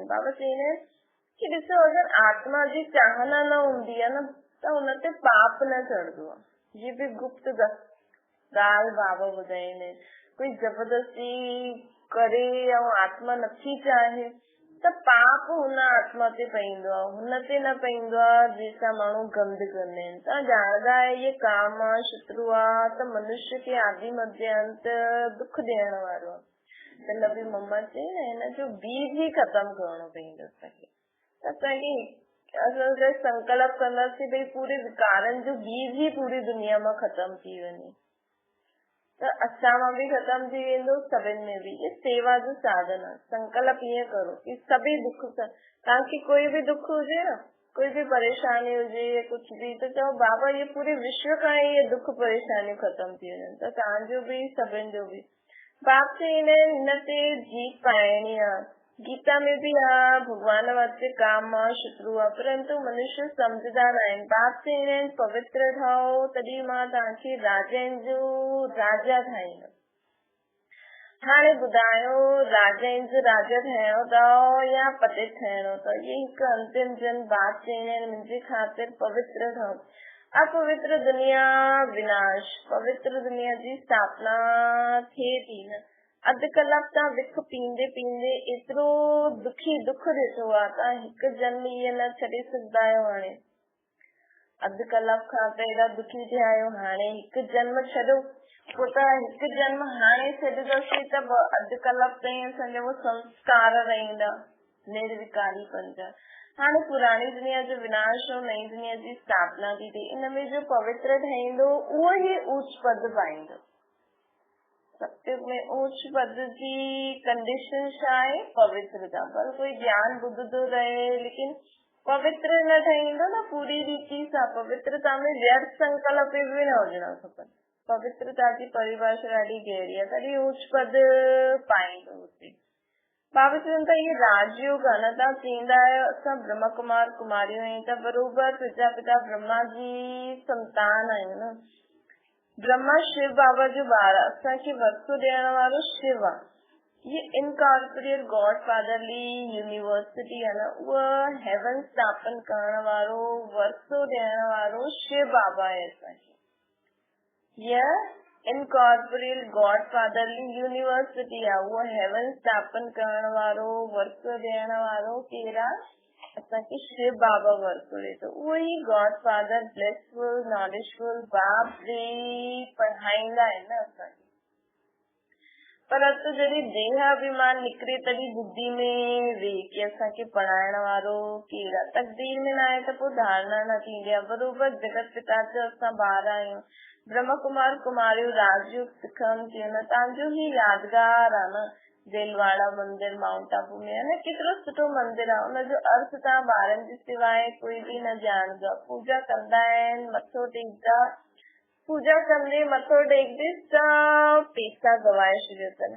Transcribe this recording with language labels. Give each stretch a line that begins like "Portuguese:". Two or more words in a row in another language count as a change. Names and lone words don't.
Sindhi: बाबा चईंदा आहिनि कि ॾिसो अगरि आत्मा जी चाहना न हूंदी आहे न, त हुन ते पाप न चढ़ंदो आहे। ये बि गुप्त ॻाल्हि बाबा ॿुधाईंदा आहिनि। कोई जबरदस्ती करे ऐं आत्मा नथी चाहे त पाप हुन आत्मा ते पईंदो आहे, हुन ते न पईंदो आहे जंहिंसां माण्हू गंद कंदा आहिनि। तव्हां ॼाणंदा आहियो ये काम आहे, शत्रु आहे, त मनुष्य खे आदि मध्य अंत दुख ॾियण वारो आहे। त नबी मोहम्मद चई न हिन जो बीज ई ख़तम करणो पईंदो असांखे। त असांखे असां संकल्प कंदासीं भई पूरे विकारनि जो बीज ई पूरी दुनिया मां ख़तम थी वञे, त असां मां बि ख़तम थी वेंदो, सभिनि में बि। ये सेवा जो साधन आहे। संकल्प ईअं करो कि सभी दुख, तव्हांखे कोई बि दुख हुजे न, कोई बि परेशानी हुजे या कुछ बि, त चओ बाबा ये पूरे विश्व खां ये दुख परेशानियूं ख़तम थी वञनि, त तव्हांजो बि सभिनि जो बि। बाप चईंदा आहिनि हिन ते जीत पाइणी आहे। गीता में भी भगवान वास्ते काम आहे, शत्रु आहे, परंतु मनुष्य सम्झंदा न आहिनि। बाप चईंदा आहिनि पवित्र ठहो, तॾहिं मां तव्हांखे राजाउनि जो राजा ठाहींदमि। हाणे ॿुधायो राजाउनि जो राजा ठहिणो अथव या पतित ठहिणो अथव? ये हिकु अंतिम जन बाप चईंदा आहिनि मुंहिंजे ख़ातिर पवित्र ठहो। अपवित्र दुनिया विनाश, पवित्र दुनिया जी स्थापना थिए थी न। अधु कलाक तव्हां विख पींदे पींदे एतिरो दुख ॾिठो आहे, तव्हां हिकु जन्म इहे न छॾे सघंदा आहियो। हाणे अधु कलाक खां त एॾा दुखी थिया आहियो, हाणे हिकु जन्म छॾो, पोइ त हिकु जन्म हाणे छॾंदासीं त अधु कलाक ताईं असांजा उहो संस्कार रहंदा निर्विकारी पंज। हाणे पुराणी दुनिया जो विनाश और नई दुनिया जी स्थापना थी थिए, इन में जो पवित्र ठहींदो उहो ई ऊच पद पाईंदो। सत्युग में ऊच पद जी कंडीशन छा आहे? पवित्रता। पर कोई ज्ञान ॿुधंदो रहे लेकिन पवित्र न ठहींदो न पूरी रीति सां। पवित्रता में व्यर्थ संकल्प बि न हुजणा खपनि। पवित्रता जी परिभाषा ॾाढी गहरी आहे, तॾहिं ऊच पद पाईंदो हुते। बाबा चवनि था इहे राजयोग आहे न। तव्हां चईंदा आहियो असां ब्रह्म कुमार कुमारियूं आहियूं, त बरोबर प्रजापिता ब्रह्मा जी संतान आहियूं न। ब्रह्मा शिव बाबा जो ॿार, असांखे वरसो ॾियण वारो शिव आहे। ये
English: incorporeal God fatherly university
Sindhi: आहे न, उहा हेवन स्थापन करण वारो, वरसो ॾियण वारो शिव बाबा आहे असांखे। ये
English: incorporeal God fatherly university
Sindhi: आहे, उहा हेवन स्थापन करण वारो, वरसो ॾियण वारो केरु आहे? असांखे शिव बाबा वरसो ॾे थो। उहो ई
English: God Father blissful knowledgeful
Sindhi: बाप जी पढ़ाईंदा आहिनि न असांखे। परंतु जॾहिं देह अभिमान निकिरे तॾहिं बुद्धि में वेह कि असांखे पढ़ाइण वारो केरु आहे। तकदीर में न आहे त पोइ धारणा न थींदी आहे। बरोबर जगत पिता जो असां ॿार आहियूं। ब्रह्म कुमार कुमारियूं राजयोग सिखनि थियूं न। तव्हांजो ही यादगार आहे न देलवाड़ा मंदिर माउंट आबू में आहे न, केतिरो सुठो मंदिर आहे। उनजो अर्थ तव्हां ॿारनि जे सवाइ कोई बि न ॼाणंदो। पूजा कंदा आहिनि, मथो टेकदा, पूजा कंदे मथो टेकदे सभु पैसा गवाए छॾियो अथनि।